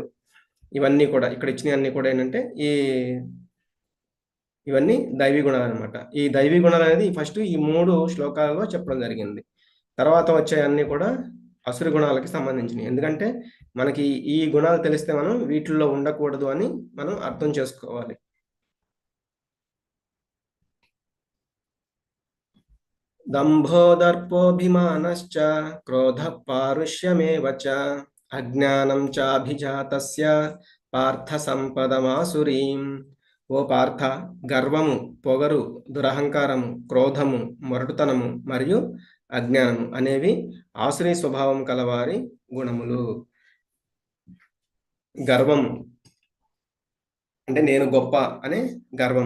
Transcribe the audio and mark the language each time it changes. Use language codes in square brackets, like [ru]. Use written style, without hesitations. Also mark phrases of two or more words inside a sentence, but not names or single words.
[te] ఇవన్నీ కూడా ఇక్కడ ఇచ్చినయన్నీ కూడా ఏంటంటే ఇవన్నీ దైవీ గుణాలనమాట. ఈ దైవీ గుణాలనేది ఫస్ట్ ఈ 3 శ్లోకాలలో చెప్పడం జరిగింది. తర్వాత వచ్చేయన్నీ కూడా అసురు గుణాలకి సంబంధించినయి. ఎందుకంటే మనకి ఈ గుణాలు తెలిస్తే మనం వీటిల్లో ఉండకూడదు అని మనం అర్థం చేసుకోవాలి. [sa] दम्भो दर्पोऽभिमानश्च क्रोधः पारुष्यमेव च अज्ञानं चाभिजातस्य పార్థ సంపదమాసురీం. [te] ఓ పార్థ, గర్వము, పొగరు, దురహంకారము, క్రోధము, మొరటుతనము మరియు అజ్ఞానము అనేవి ఆసురీ స్వభావం కలవారి గుణములు. గర్వము అంటే నేను గొప్ప అనే గర్వము.